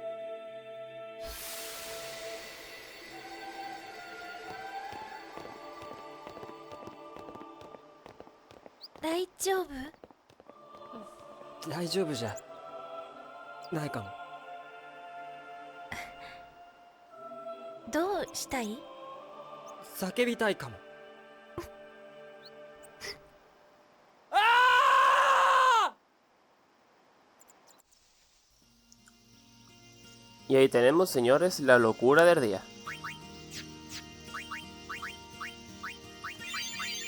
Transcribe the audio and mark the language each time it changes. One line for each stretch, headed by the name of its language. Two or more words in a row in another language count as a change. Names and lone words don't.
Japanese: 大丈夫？大丈夫じゃないかも。どうしたい？叫びたいかも。
Spanish: Y ahí tenemos, señores, la locura del día.